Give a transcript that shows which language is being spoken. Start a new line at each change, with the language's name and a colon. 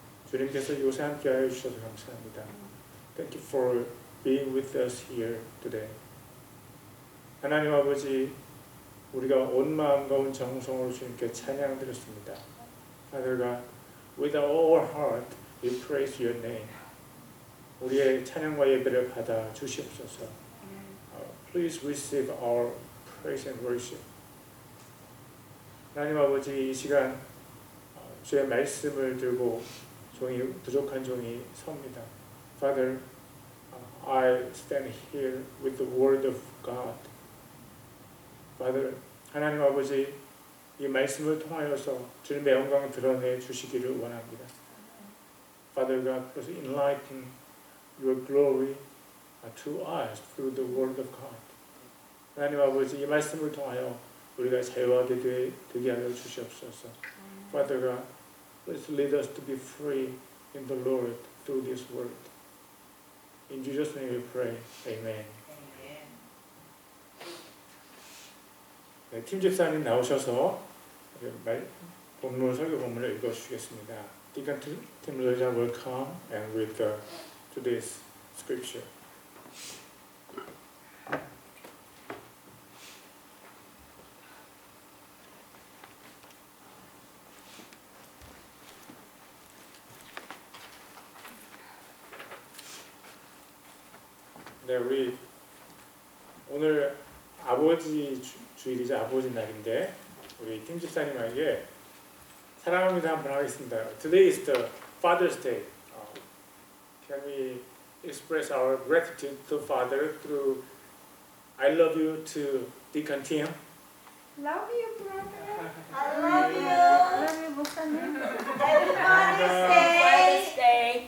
Korean: 주님께서 이곳에 함께하여 주셔서 감사합니다.
English: Thank you for being with us here today.
Korean: 하나님 아버지, 우리가 온 마음과 온 정성으로 주님께 찬양드렸습니다.
English: Father God, with all our heart, we praise your name.
Korean: 우리의 찬양과 예배를 받아 주시옵소서.
English: Please receive our praise and worship.
Korean: 하나님 아버지, 이 시간 주의 말씀을 들고 부족한 종이 섭니다.
English: Father, I stand here with the word of God.
Korean: Father, 하나님 아버지, 이 말씀을 통하여서 주님의 영광을 드러내 주시기를 원합니다.
English: Father God, please enlighten your glory to us through the word of God.
Korean: 하나님 아버지, 이 말씀을 통하여 우리가 자유하게 되게 하여 주시옵소서.
English: Father God, please lead us to be free in the Lord through this word. In Jesus' name we pray. Amen.
Korean: 네, 팀 집사님 나오셔서 설교 본문을 읽어주시겠습니다.
English: Deacon Tim Loja will come and read today's scripture.
Korean: 네, 우리 오늘 아버지 주일이자 아버지 날인데 우리 팀 집사님에게 사랑합니다 한번 하겠습니다.
English: Today is the Father's Day. Can we express our gratitude to Father through I love you to Deacon Tim? Love you, brother. I love you. Love you, 목사님. Happy Father's Day.